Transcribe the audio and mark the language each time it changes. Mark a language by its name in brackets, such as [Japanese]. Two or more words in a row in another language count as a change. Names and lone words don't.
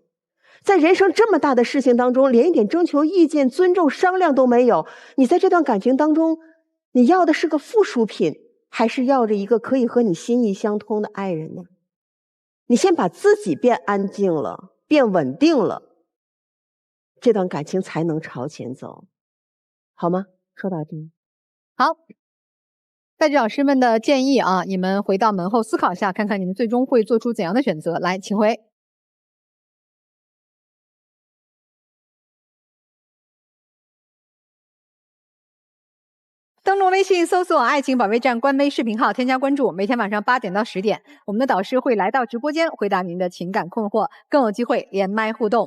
[Chinese] 在人生這麼大的事情當中，連一點徵求意見、尊重、商量都沒有，你在這段感情當中，你要的是個附屬品，還是要着一個可以和你心意相通的愛人呢？你先把自己变安靜了，变穩定了，這段感情才能朝前走，好嗎？說到這裡。好，帶着老師們的建議啊，你們回到門後思考一下，看看你們最終會做出怎樣的選擇。來，請回。登錄微信搜索愛情保衛戰官微視頻號，添加關注，每天晚上8點到10點，我們的導師會來到直播間回答您的情感困惑，更有機會連麥互動。